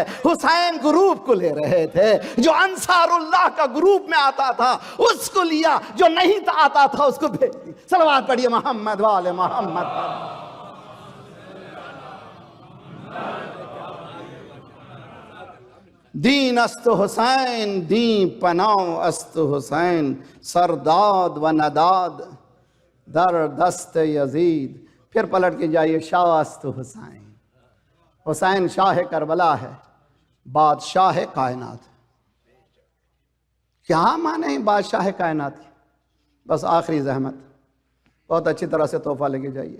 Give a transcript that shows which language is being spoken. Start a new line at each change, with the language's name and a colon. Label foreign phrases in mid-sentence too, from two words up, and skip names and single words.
Urdu: حسین گروپ کو لے رہے تھے, جو انصار اللہ کا گروپ میں آتا تھا اس کو لیا, جو نہیں آتا تھا اس کو بھیج دی. صلوات پڑھیے محمد وآل محمد.
Persian: دین است حسین دین پناہ است حسین. سرداد و نداد در دست یزید.
Urdu: پھر پلٹ کے جائیے
Persian: شاہ است حسین.
Urdu: حسین شاہ کربلا ہے, بادشاہ کائنات. کیا معنی ہے بادشاہ کائنات کی؟ بس آخری زحمت، بہت اچھی طرح سے تحفہ لے کے جائیے.